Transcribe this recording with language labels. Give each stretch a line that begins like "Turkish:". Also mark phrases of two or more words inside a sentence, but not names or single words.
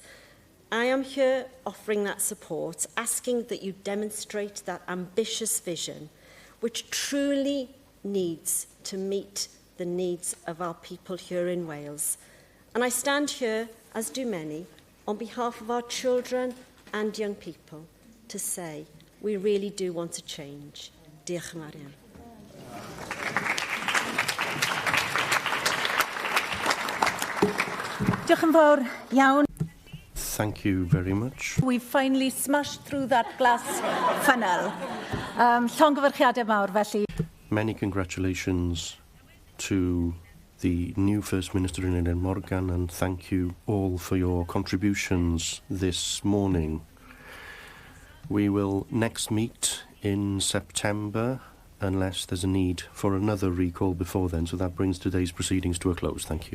English: I am here offering that support, asking that you demonstrate that ambitious vision, which truly needs to meet the needs of our people here in Wales. And I stand here, as do many, on behalf of our children and young people, to say we really do want to change.
Welsh: Diolch yn fawr iawn. Diolch yn fawr iawn.
English: Thank you very much. We've finally smashed through that glass funnel.
Welsh: Llongyfarchiadau mawr felly.
English: Many congratulations to the new First Minister Eluned Morgan, and thank you all for your contributions this morning. We will next meet in September, unless there's a need for another recall before then, so that brings today's proceedings to a close.